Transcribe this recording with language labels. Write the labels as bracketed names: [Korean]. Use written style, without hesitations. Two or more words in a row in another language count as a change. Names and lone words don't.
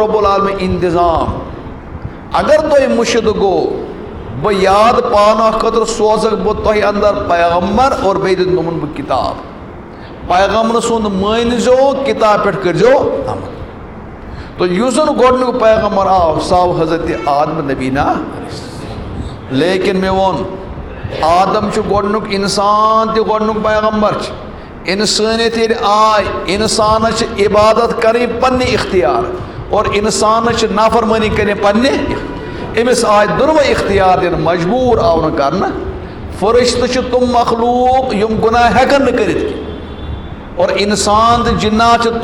[Kashmiri] رۄب العالمیٖن انتظام اگر تۄہہِ مُشِد گوٚو بہٕ یاد پاونہٕ خٲطرٕ سوزکھ بہٕ تۄہہِ انٛدر پیغمبر اور بیٚیہِ دِمن بہٕ کِتاب پیغمبر سُنٛد مٲنۍزیو کِتاب پٮ۪ٹھ کٔرۍزیو عمل تہٕ یُس زن گۄڈنیُک پیغمبر آو سُہ آو حضرت آدم نبی نا لیکن مےٚ ووٚن آدم چھ گۄڈنیُک انسان تہِ گۄڈنیُک پیغمبر چھ انسانیت ییٚلہِ آے انسانس چھ عبادت کرٕنۍ پننہِ اختیار اور انسانس چھ نافرمٲنی کرٕنۍ پننہِ أمس آے دۄنوَے اختیار دِنہٕ مجبوٗر آو نہٕ کرنہٕ فرشتہٕ چھِ تِم مخلوق یِم گُناہ ہٮ۪کن نہٕ کٔرِتھ کینٛہہ اور انسان تہٕ جِنات چھِ